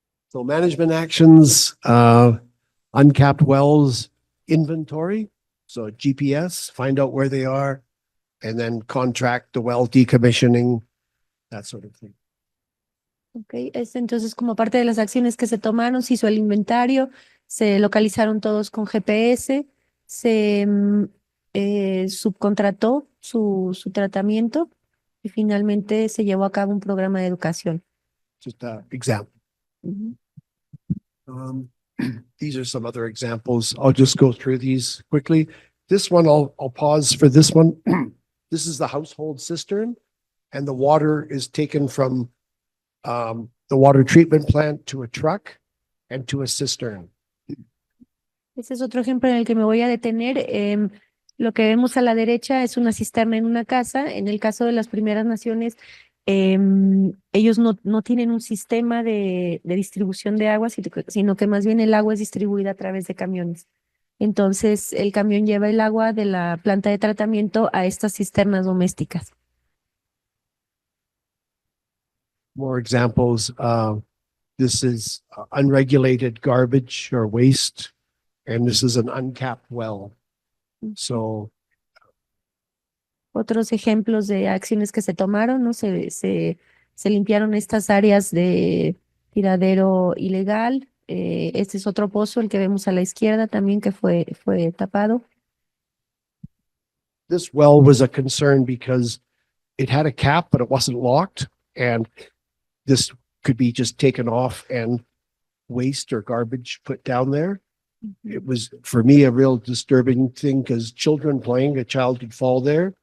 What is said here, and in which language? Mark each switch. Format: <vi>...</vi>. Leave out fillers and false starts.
<en>So management actions, uncapped wells inventory. So GPS, find out where they are, and then contract the well decommissioning, that sort of thing.</en> <es>Ok, entonces como parte de las acciones que se tomaron, se hizo el inventario, se localizaron todos con GPS, se subcontrató su tratamiento y finalmente se llevó a cabo un programa de educación.</es> <en>Just an example. Ujú. These are some other examples. I'll just go through these quickly. This one, I'll pause for this one. This is the household cistern, and the water is taken from the water treatment plant to a truck and to a cistern.</en> <es>Este es otro ejemplo en el que me voy a detener. Lo que vemos a la derecha es una cisterna en una casa. En el caso de las Primeras Naciones, ellos no tienen un sistema de distribución de agua, sino que más bien el agua es distribuida a través de camiones. Entonces, el camión lleva el agua de la planta de tratamiento a estas cisternas domésticas.</es> <en>More examples. This is unregulated garbage or waste, and this is an uncapped well. So</en> <es>Otros ejemplos de acciones que se tomaron, ¿no? Se limpiaron estas áreas de tiradero ilegal. Este es otro pozo, el que vemos a la izquierda también, que fue tapado.</es> <en>this well was a concern because it had a cap, but it wasn't locked, and this could be just taken off and waste or garbage put down there. It was, for me, a real disturbing thing because children playing, a child could fall there</en>